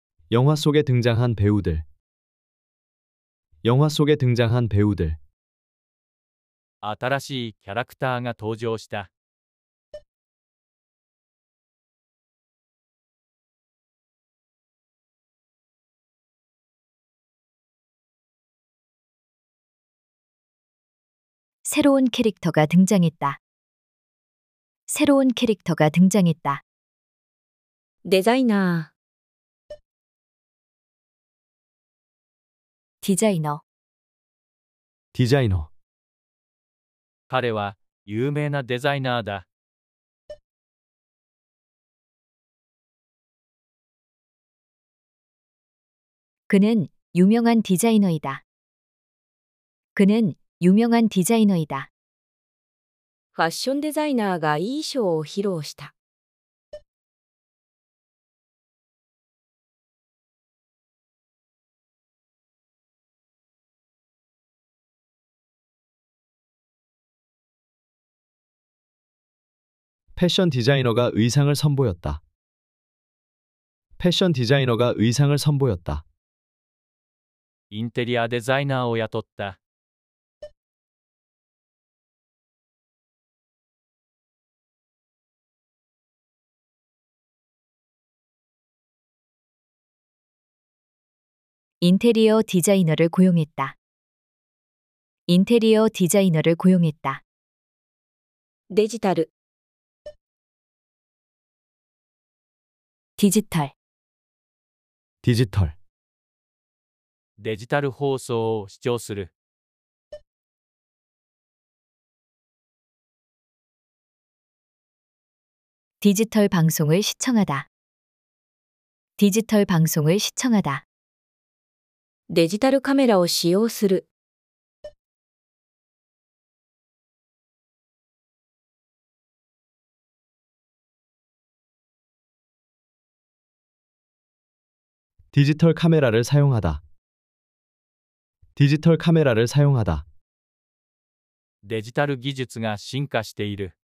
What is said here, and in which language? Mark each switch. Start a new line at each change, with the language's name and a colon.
Korean: 영화 속에 등장한 배우들. 영화 속에 등장한 배우들.
Japanese: 新しいキャラクターが登場した。
Korean: 새로운 캐릭터가 등장했다. 새로운 캐릭터가 등장했다.
Japanese: デザイナ
Korean: 디자이너. 디자이너.
Japanese: 彼は有名なデザイナーだ。
Korean: 그는 유명한 디자이너이다. 그는 유명한 디자이너이다.
Japanese: ー。ファッションデザイナーがいいショーを披露した。
Korean: 패션 디자이너가 의상을 선보였다. 패션 디자이너가 의상을 선보였다.
Japanese: インテリアデザイナーを雇った。
Korean: 인테리어 디자이너를 고용했다. 인테리어 디자이너를 고용했다.
Japanese: デジタル、
Korean: 디지털. 디지털.
Japanese: デジタル放送を視聴する。
Korean: 디지털 방송을 시청하다. 디지털 방송을 시청하다.
Japanese: デジタルカメラを使用する。
Korean: 디지털 카메라를 사용하다. 디지털 카메라를 사용하다.
Japanese: デジタル技術が進化している。